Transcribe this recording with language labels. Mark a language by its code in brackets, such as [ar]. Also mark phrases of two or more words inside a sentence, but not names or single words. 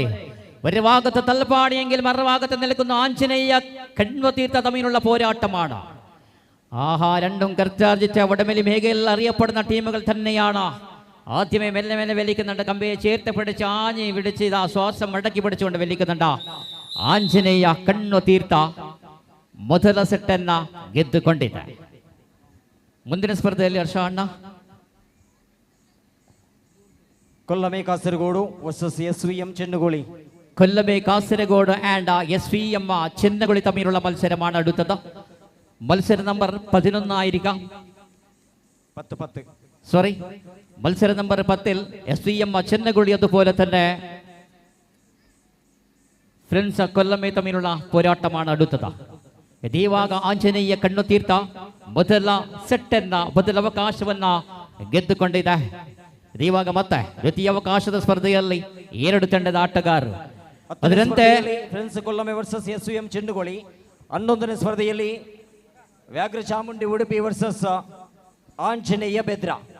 [ml] ഒരു ഭാഗത്ത് തൽപ്പാടിയെങ്കിൽ മറുഭാഗത്ത് നിൽക്കുന്ന ആഞ്ജനേയ കണ്വതീർത്ഥ തമ്മിലുള്ള പോരാട്ടമാണ്. ആഹാ, രണ്ടും കർച്ചാർജിച്ച വടമലി മേഖലയിൽ അറിയപ്പെടുന്ന ടീമുകൾ തന്നെയാണ്. ആദ്യമേ മെല്ലെ മെല്ലെ വലിക്കുന്നുണ്ട്. കമ്പയെ ചേർത്ത് പിടിച്ച് ആഞ്ഞി പിടിച്ച് ഇതാ ശ്വാസം മടക്കി പിടിച്ചുകൊണ്ട് വലിക്കുന്നുണ്ട്. [kn] ಆಂಜನೇಯ ಕಣ್ಣು ತೀರ್ಥ ಮೊದಲ ಸೆಟ್ಟನ್ನ ಗೆದ್ದುಕೊಂಡಿದೆ. ಮುಂದಿನ ಸ್ಪರ್ಧೆಯಲ್ಲಿ ಹರ್ಷ ಅಣ್ಣ. ಕೊಲ್ಲಮೆ ಕಾಸರಗೋಡು ವರ್ಸಸ್ SVM ചെണ്ടുകോളി. [ml] കൊല്ലമേ കാസർഗോഡ് ആൻഡ് SVM ചെന്നകുളി തമ്മിലുള്ള മത്സരമാണ് അടുത്തത്. മത്സര നമ്പർ 11 ആയിരിക്കാം. 10 സോറി, മത്സര നമ്പർ 10 SVM ചെന്നകുളി അതുപോലെ തന്നെ [kn] ಫ್ರೆಂಡ್ಸ್ ಕೊಲ್ಲಮೆ ತಮ್ಮಿലുള്ള [ml] പോരാട്ടമാണ് അടുത്തത്. [kn] ಇದೀವಾಗ ಆಂಜನೇಯ ಕಣ್ಣು ತೀರ್ಥ ಮೊದಲ ಸೆಟ್ಟನ್ನ ಮೊದಲ ಅವಕಾಶವನ್ನ ಗೆದ್ದುಕೊಂಡಿದೆ. ಇದೀವಾಗ ಮತ್ತೆ ದ್ವಿತೀಯ ಅವಕಾಶದ ಸ್ಪರ್ಧೆಯಲ್ಲಿ 2 ತಂಡದ ಆಟಗಾರರು. ಅದರಂತೆ ಫ್ರೆಂಡ್ಸ್ ಕೊಲ್ಲಮೆ ವರ್ಸಸ್ SVM ಚೆಂಡುಗೋಳಿ. 11ನೇ ಸ್ಪರ್ಧೆಯಲ್ಲಿ ವ್ಯಾಘ್ರ ಚಾಮುಂಡಿ ಉಡುಪಿ ವರ್ಸಸ್ ಆಂಜನೇಯ ಬೆದ್ರ.